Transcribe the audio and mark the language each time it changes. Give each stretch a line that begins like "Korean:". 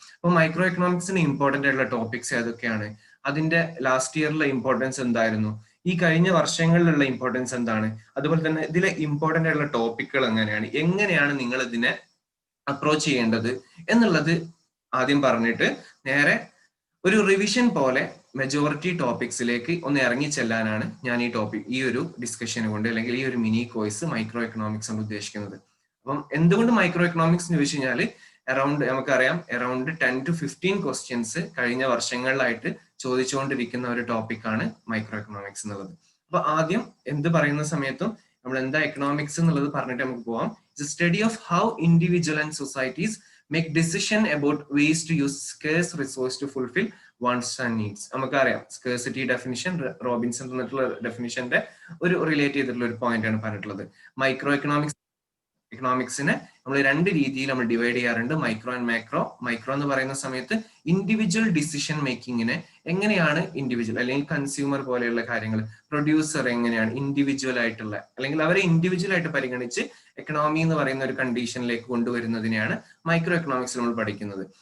Malayalam: അപ്പൊ micro എക്കണോമിക്സിന് important ആയിട്ടുള്ള topics ഏതൊക്കെയാണ്, അതിന്റെ ലാസ്റ്റ് ഇയറിലെ ഇമ്പോർട്ടൻസ് എന്തായിരുന്നു, ഈ കഴിഞ്ഞ വർഷങ്ങളിലുള്ള ഇമ്പോർട്ടൻസ് എന്താണ്, അതുപോലെ തന്നെ ഇതിലെ ഇമ്പോർട്ടന്റ് ആയിട്ടുള്ള ടോപ്പിക്കുകൾ എങ്ങനെയാണ് നിങ്ങൾ ഇതിനെ അപ്രോച്ച് ചെയ്യേണ്ടത് എന്നുള്ളത് ആദ്യം പറഞ്ഞിട്ട് നേരെ ഒരു റിവിഷൻ പോലെ മെജോറിറ്റി ടോപ്പിക്സിലേക്ക് ഒന്ന് ഇറങ്ങി ചെല്ലാനാണ് ഞാൻ ഈ ഒരു ഡിസ്കഷൻ കൊണ്ട് അല്ലെങ്കിൽ ഈ ഒരു മിനി കോഴ്സ് മൈക്രോ എക്കണോമിക്സ് കൊണ്ട് ഉദ്ദേശിക്കുന്നത്. അപ്പം എന്തുകൊണ്ട് മൈക്രോ എക്കണോമിക്സ് എന്ന് ചോദിച്ചു കഴിഞ്ഞാൽ നമുക്കറിയാം അറൌണ്ട് 10 to 15 ക്വസ്റ്റ്യൻസ് കഴിഞ്ഞ വർഷങ്ങളിലായിട്ട് ചോദിച്ചുകൊണ്ടിരിക്കുന്ന ഒരു ടോപ്പിക്കാണ് മൈക്രോ എക്കണോമിക്സ് എന്നുള്ളത്. അപ്പൊ ആദ്യം എന്ത് പറയുന്ന സമയത്തും നമ്മൾ എന്താ എക്കണോമിക്സ് എന്നുള്ളത് പറഞ്ഞിട്ട് നമുക്ക് പോവാം.
English: It's a study of how individual and societies make decision about ways to use scarce resource to fulfill wants and needs.
Malayalam: നമുക്കറിയാം സ്കേഴ്സിറ്റി ഡെഫിനിഷൻ റോബിൻസൺ തന്നിട്ടുള്ള ഡെഫിനിഷന്റെ ഒരു റിലേറ്റ് ചെയ്തിട്ടുള്ള ഒരു പോയിന്റ് ആണ് പറഞ്ഞിട്ടുള്ളത്. മൈക്രോ എക്കണോമിക്സിനെ നമ്മൾ 2 രീതിയിൽ നമ്മൾ ഡിവൈഡ് ചെയ്യാറുണ്ട്, മൈക്രോ ആൻഡ് മാക്രോ. മൈക്രോ എന്ന് പറയുന്ന സമയത്ത് ഇൻഡിവിജ്വൽ ഡിസിഷൻ മേക്കിങ്ങിനെ എങ്ങനെയാണ് ഇൻഡിവിജ്വൽ അല്ലെങ്കിൽ കൺസ്യൂമർ പോലെയുള്ള കാര്യങ്ങൾ, പ്രൊഡ്യൂസർ എങ്ങനെയാണ് ഇൻഡിവിജ്വൽ ആയിട്ടുള്ള അല്ലെങ്കിൽ അവരെ ഇൻഡിവിജ്വൽ ആയിട്ട് പരിഗണിച്ച് എക്കണോമി എന്ന് പറയുന്ന ഒരു കണ്ടീഷനിലേക്ക് കൊണ്ടുവരുന്നതിനെയാണ് മൈക്രോ എക്കണോമിക്സ് നമ്മൾ പഠിക്കുന്നത്.